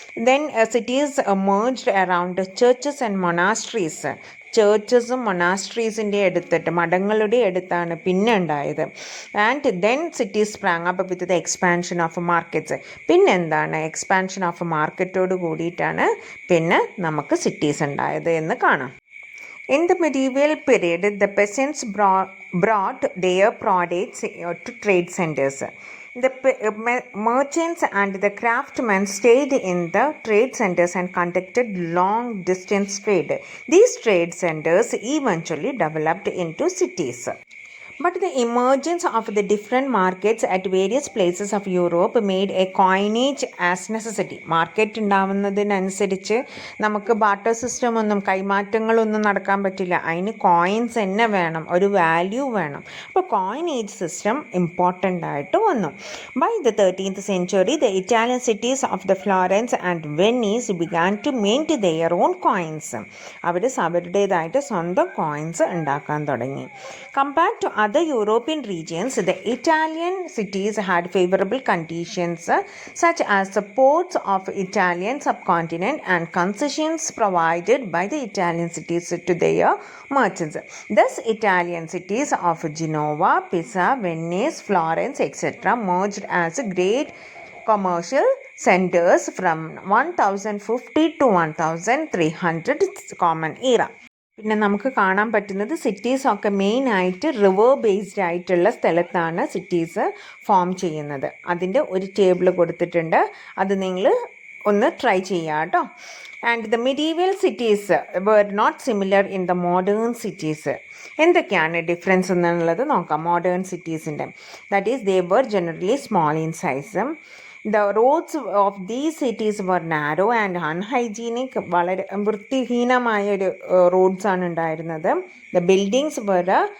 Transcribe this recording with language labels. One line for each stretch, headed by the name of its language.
English: Then cities emerged around churches and monasteries.
Malayalam: ചേർച്ചസും മൊണാസ്ട്രീസിൻ്റെ അടുത്തിട്ട് മഠങ്ങളുടെ അടുത്താണ് പിന്നെ ഉണ്ടായത്.
English: And then cities sprang up with the expansion of markets.
Malayalam: പിന്നെന്താണ്? Expansion of മാർക്കറ്റോട് കൂടിയിട്ടാണ് പിന്നെ നമുക്ക് സിറ്റീസ് ഉണ്ടായത് എന്ന് കാണാം.
English: In the medieval period, the peasants brought their products to trade centers. The merchants and the craftsmen stayed in the trade centers and conducted long-distance trade. These trade centers eventually developed into cities. But the emergence of the different markets at various places of Europe made a coinage as necessity.
Malayalam: Market ഉണ്ടാവുന്നതിനനുസരിച്ച് നമുക്ക് barter system ഒന്നും കൈമാറ്റങ്ങളൊന്നും നടക്കാൻ പറ്റില്ല. അതിന് coins തന്നെ വേണം, ഒരു value വേണം. അപ്പോൾ കോയിനേജ് സിസ്റ്റം ഇമ്പോർട്ടൻ്റ് ആയിട്ട് വന്നു.
English: By the 13th century, the Italian cities of the Florence and Venice began to mint their own coins.
Malayalam: അവരുടേതായിട്ട് സ്വന്തം കോയിൻസ് ഉണ്ടാക്കാൻ തുടങ്ങി.
English: Compared to other European regions, the Italian cities had favorable conditions such as the ports of Italian subcontinent and concessions provided by the Italian cities to their merchants. Thus, Italian cities of Genoa, Pisa, Venice, Florence, etc. merged as great commercial centers from 1050 to 1300 Common Era.
Malayalam: പിന്നെ നമുക്ക് കാണാൻ പറ്റുന്നത് സിറ്റീസൊക്കെ മെയിനായിട്ട് river based ആയിട്ടുള്ള സ്ഥലത്താണ് cities form ചെയ്യുന്നത്. അതിൻ്റെ ഒരു ടേബിൾ കൊടുത്തിട്ടുണ്ട്, അത് നിങ്ങൾ ഒന്ന് ട്രൈ ചെയ്യുക കേട്ടോ.
English: And the medieval cities were not similar in the modern cities.
Malayalam: എന്തൊക്കെയാണ് ഡിഫറൻസ് എന്നുള്ളത് നോക്കാം modern സിറ്റീസിൻ്റെ.
English: That is they were generally small in size. The roads of these cities were narrow and unhygienic.
Malayalam: വളരെ വൃത്തിഹീനമായ ഒരു റോഡ്സാണ് ഉണ്ടായിരുന്നത്.
English: The buildings were